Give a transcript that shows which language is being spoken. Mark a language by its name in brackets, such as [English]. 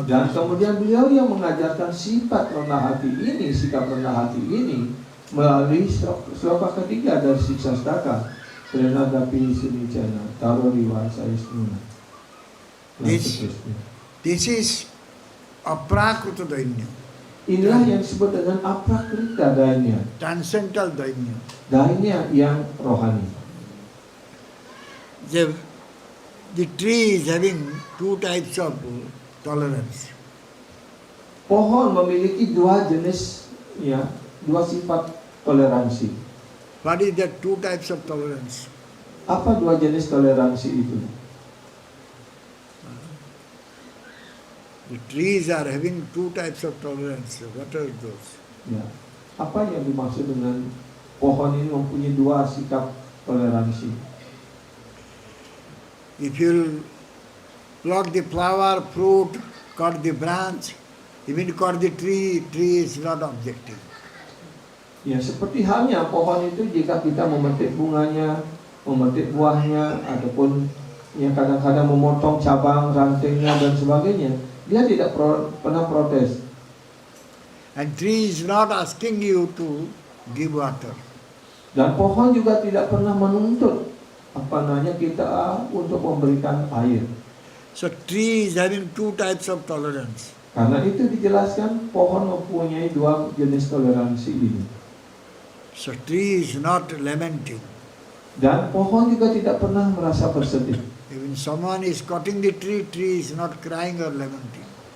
[Indonesian] Dan kemudian beliau yang mengajarkan sifat rendah hati ini, sikap rendah hati ini melalui sloka ketiga dari Siksastaka. [Sanskrit] Prenadapi Sinicana, Taroriwa Saisnuna. [English] This is Aprakrita Dainya, [Indonesian] Inilah yang disebut dengan aprakrita dainya, [English] transcendental Dainya. [Indonesian] dainya yang rohani. [English] The tree is having 2 types of tolerance. [Indonesian] Pohon memiliki 2 jenis, ya, 2 sifat toleransi. [English] What is that 2 types of tolerance? [Indonesian] Apa 2 jenis toleransi itu? [English] The trees are having 2 types of tolerance. What are those? [Indonesian] Ya. Apa yang dimaksud dengan pohon ini mempunyai 2 sikap toleransi? [English] If you pluck the flower, fruit, cut the branch, Even cut the tree is not objective. [Indonesian] Ya, seperti halnya pohon itu jika kita memetik bunganya, memetik buahnya, ataupun yang kadang-kadang memotong cabang, rantingnya dan sebagainya, dia tidak pernah protes. [English] And tree is not asking you to give water. [Indonesian] Dan pohon juga tidak pernah menuntut kita untuk memberikan air. [English] So tree is having two types of tolerance. [Indonesian] Karena itu dijelaskan pohon mempunyai dua jenis toleransi ini. [English] So tree is not lamenting. [Indonesian] Dan pohon juga tidak pernah merasa bersedih. [English] Even someone is cutting the tree, tree is not crying or lamenting.